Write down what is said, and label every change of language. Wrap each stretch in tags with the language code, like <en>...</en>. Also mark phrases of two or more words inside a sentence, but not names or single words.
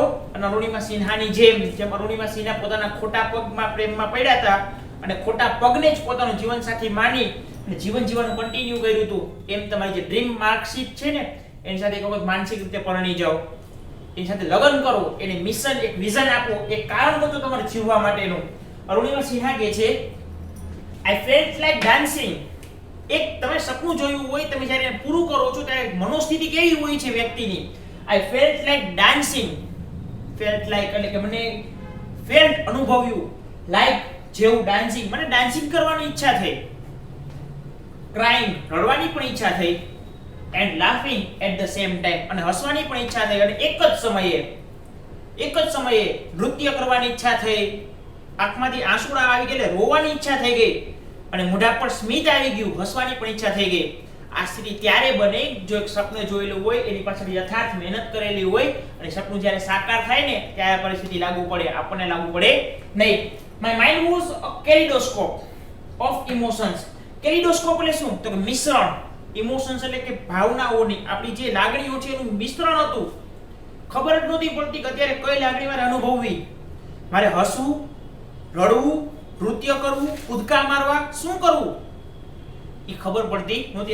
<gu>અને અરુણિમા સિન્હાની જેમ અરુણિમા સિન્હા પોતાના ખોટા પગમાં પ્રેમમાં પડ્યા હતા અને ખોટા પગને જ પોતાનો જીવનસાથી માની અને જીવન જીવવાનું કન્ટિન્યુ કર્યું હતું, એમ તમારી જે</gu> <en>dream marksheet</en> <gu>છે ને એની સાથે એક વખત માનસિક રીતે પરણી જાઓ, એની સાથે લગ્ન કરો, એને મિશન, એક વિઝન આપો, એક કારણ ગોતો તમારે જીવવા માટેનું. અરુણિમા સિન્હા કહે છે</gu> <en>I felt like dancing.</en> <gu>એક તમે સપનું જોયું હોય, તમે જ્યારે એને પૂરું કરો છો ત્યારે મનોસ્થિતિ કેવી હોય છે વ્યક્તિની?</gu> <en>I felt like dancing. felt like</en> <gu>એટલે કે મને felt અનુભવ્યું, like જેવું ડાન્સિંગ, મને ડાન્સિંગ કરવાની ઈચ્છા થઈ, ક્રાઇંગ રડવાની પણ ઈચ્છા થઈ,</gu> <en>and laughing at the same time</en> <gu>અને હસવાની પણ ઈચ્છા થઈ, અને એક જ સમયે નૃત્ય કરવાની ઈચ્છા થઈ, આંખમાંથી આંસુડા આવી ગયા એટલે રોવાની ઈચ્છા થઈ ગઈ, અને મોઢા પર સ્મિત આવી ગયું, હસવાની પણ ઈચ્છા થઈ ગઈ. આ સ્થિતિ ત્યારે બને જો એક સપનું જોયેલું હોય, એની પાછળ યથાર્થ મહેનત કરેલી હોય અને સપનું જ્યારે સાકાર થાય ને ત્યારે પરિસ્થિતિ લાગુ પડે, આપણને લાગુ પડે નહીં.</gu> <en>My mind was a kaleidoscope of emotions.</en> <gu>Kaleidoscope એટલે શું? તો કે મિશ્રણ. ઇમોશન્સ એટલે કે ભાવનાઓની, આપણી જે લાગણીઓ છે એનું મિશ્રણ હતું. ખબર જ નહોતી પડતી કે અત્યારે કઈ લાગણી મારે અનુભવવી. મારે હસવું, રડવું, નૃત્ય કરવું, કૂદકા મારવા, શું કરવું એ ખબર પડતી નહોતી.</gu>